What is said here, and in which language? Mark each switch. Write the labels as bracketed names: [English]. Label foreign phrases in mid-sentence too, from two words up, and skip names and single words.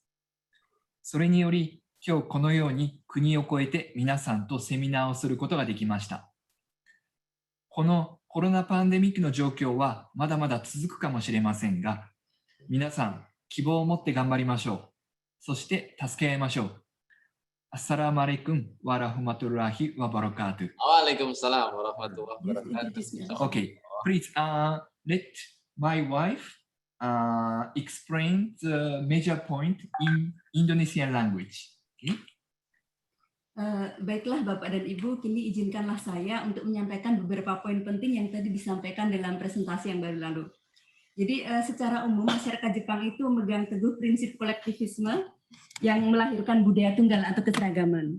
[Japanese] それにより、今日このように国を越えて皆さんとセミナーをすることができました。このコロナパンデミックの状況はまだまだ続くかもしれませんが、皆さん希望を持って頑張りましょう。そして助け合いましょう。 [Arabic] السلام عليكم ورحمة الله وبركاته. وعليكم السلام ورحمة الله وبركاته. [English] Okay, please let my wife explain the major point in Indonesian language. Okay? [Indonesian] Baiklah Bapak dan Ibu, kini izinkanlah saya untuk menyampaikan beberapa poin penting yang tadi disampaikan dalam presentasi yang baru lalu. Jadi secara umum masyarakat Jepang itu memegang teguh prinsip kolektivisme yang melahirkan budaya tunggal atau keseragaman.